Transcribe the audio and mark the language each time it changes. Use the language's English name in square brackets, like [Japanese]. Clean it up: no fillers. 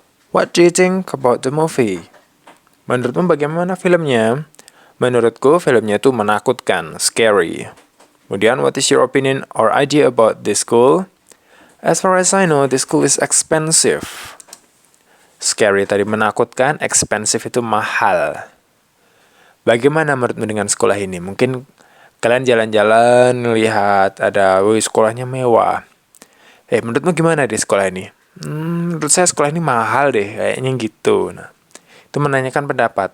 [English] What do you think about the movie? [Indonesian] Menurutmu bagaimana filmnya? Menurutku filmnya itu menakutkan, scary. [English] Kemudian, what is your opinion or idea about this school? As far as I know, this school is expensive. [Indonesian] Scary tadi menakutkan, expensive itu mahal. Bagaimana menurutmu dengan sekolah ini? Mungkin kalian jalan-jalan, lihat ada sekolahnya mewah. Menurutmu gimana di sekolah ini? Menurut saya sekolah ini mahal deh, kayaknya gitu. Nah, itu menanyakan pendapat.